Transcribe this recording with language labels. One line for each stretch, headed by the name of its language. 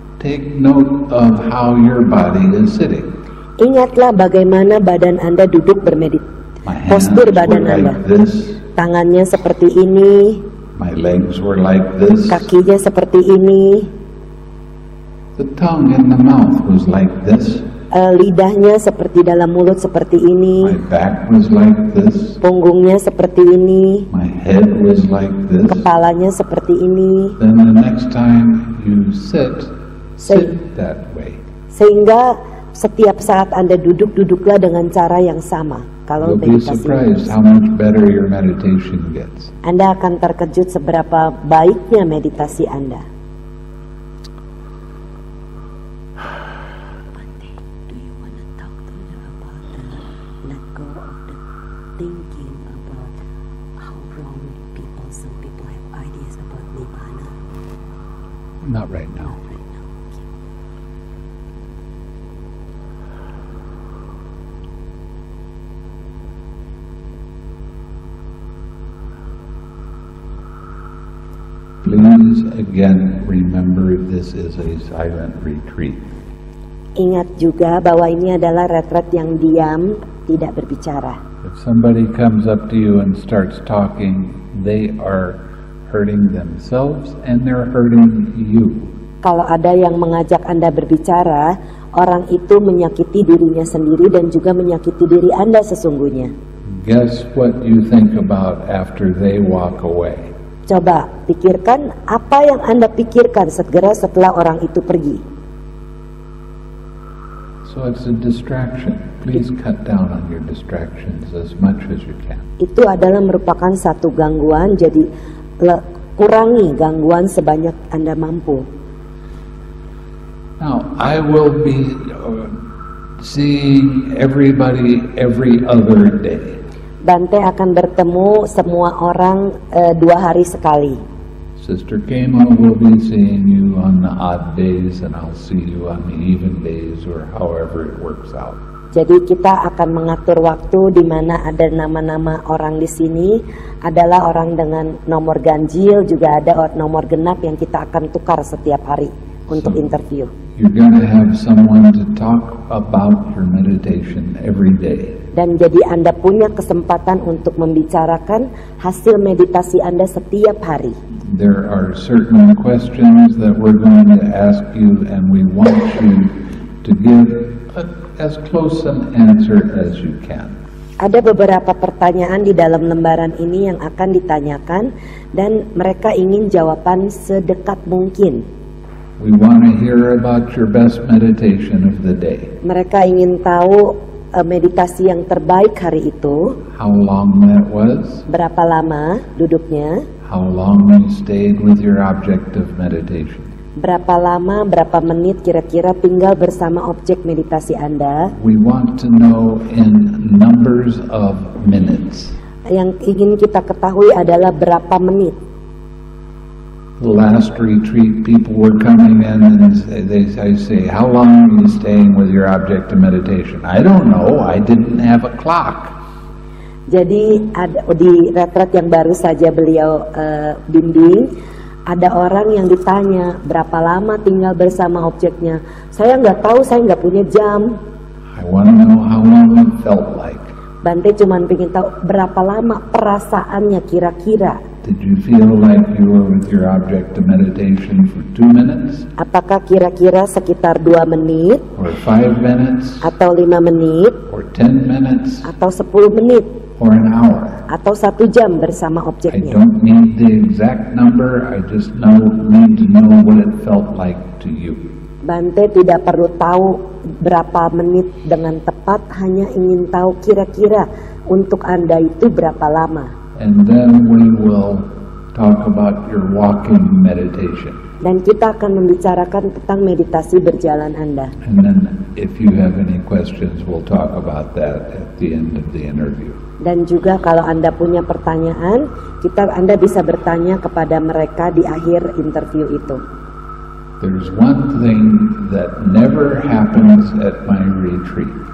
English: take note of how your body is sitting.
Indonesian: ingatlah bagaimana badan Anda duduk
English: My hands
Indonesian: postur badan Anda.
English: like this.
Indonesian: Tangannya seperti ini,
English: My legs were like this.
Indonesian: kakinya seperti ini,
English: The tongue in the mouth was like this.
Indonesian: lidahnya seperti dalam mulut seperti
English: My
Indonesian: ini,
English: back was like this.
Indonesian: punggungnya seperti ini,
English: My head was like this.
Indonesian: kepalanya seperti ini.
English: Then the next time you sit that way.
Indonesian: Sehingga setiap saat Anda duduklah dengan cara yang sama. Kalau
English: You'll be
Indonesian: meditasi,
English: surprised how much better your meditation gets.
Indonesian: Anda akan terkejut seberapa baiknya meditasi Anda.
English: Do you want to talk to her about the let go of the thinking about how wrong some people have ideas about Nibbana? Not right now. Please again remember this is a silent retreat.
Indonesian: Ingat juga bahwa ini adalah retret yang diam, tidak berbicara.
English: If somebody comes up to you and starts talking, they are hurting themselves and they're hurting you.
Indonesian: Kalau ada yang mengajak Anda berbicara, orang itu menyakiti dirinya sendiri dan juga menyakiti diri Anda sesungguhnya.
English: Guess what you think about after they walk away?
Indonesian: Coba pikirkan apa yang Anda pikirkan segera setelah orang itu pergi.
English: So it's a distraction. Please cut down on your distractions as much as you can.
Indonesian: Itu adalah merupakan satu gangguan, jadi kurangi gangguan sebanyak Anda mampu.
English: Now, I will be seeing everybody every other day.
Indonesian: Bante akan bertemu semua orang 2 hari sekali.
English: Sister Kema will be seeing you on the odd days, and I'll see you on the even days, or however it works out.
Indonesian: Jadi kita akan mengatur waktu di mana ada nama-nama orang di sini adalah orang dengan nomor ganjil, juga ada nomor genap yang kita akan tukar setiap hari untuk interview.
English: You're going to have someone to talk about your meditation every day.
Indonesian: Dan jadi Anda punya kesempatan untuk membicarakan hasil meditasi Anda setiap hari.
English: There are certain questions that we're going to ask you, and we want you to give as close an answer as you can.
Indonesian: Ada beberapa pertanyaan di dalam lembaran ini yang akan ditanyakan dan mereka ingin jawaban sedekat mungkin.
English: We want to hear about your best meditation of the day.
Indonesian: Mereka ingin tahu meditasi yang terbaik hari itu.
English: How long that was.
Indonesian: Berapa lama duduknya.
English: How long you stayed with your object of meditation.
Indonesian: Berapa lama, berapa menit kira-kira tinggal bersama objek meditasi Anda.
English: We want to know in numbers of minutes.
Indonesian: Yang ingin kita ketahui adalah berapa menit.
English: The last retreat, people were coming in and I say, how long are you staying with your object of meditation? I don't know, I didn't have a clock.
Indonesian: Jadi di retret yang baru saja beliau bimbing, ada orang yang ditanya berapa lama tinggal bersama objeknya. Saya nggak tahu, saya nggak punya jam.
English: I want to know how long it felt like.
Indonesian: Bante cuma ingin tahu berapa lama perasaannya kira-kira.
English: Did you feel like you were with your object of meditation for 2 minutes?
Indonesian: Apakah kira-kira sekitar 2 menit?
English: Or 5 minutes?
Indonesian: Atau 5 menit?
English: Or 10 minutes?
Indonesian: Atau 10 menit?
English: Or an hour?
Indonesian: Atau 1 jam bersama
English: I
Indonesian: objeknya?
English: don't need the exact number, I just need to know what it felt like to you.
Indonesian: Bante tidak perlu tahu berapa menit dengan tepat, hanya ingin tahu kira-kira untuk Anda itu berapa lama.
English: And then we will talk about your walking meditation.
Indonesian: Dan kita akan membicarakan tentang meditasi berjalan Anda.
English: And then if you have any questions, we'll talk about that at the end of the interview.
Indonesian: Dan juga kalau Anda punya pertanyaan, Anda bisa bertanya kepada mereka di akhir interview itu.
English: There's one thing that never happens at my retreat.